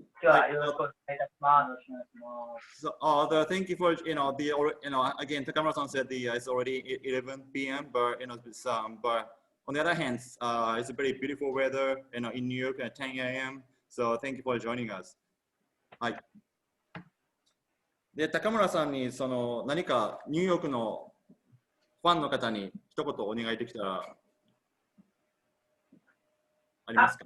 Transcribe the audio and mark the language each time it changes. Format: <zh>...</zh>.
<ja>今日はよろしくお願いいたします。</ja> <en>So, thank you for again Takamura-san said it's already 11 p.m. but but on the other hand it's a very beautiful weather in New York at 10 a.m. So thank you for joining us.</en> <ja>はい。でTakamuraさんに何かニューヨークのファンの方に一言お願いできたらありますか？</ja>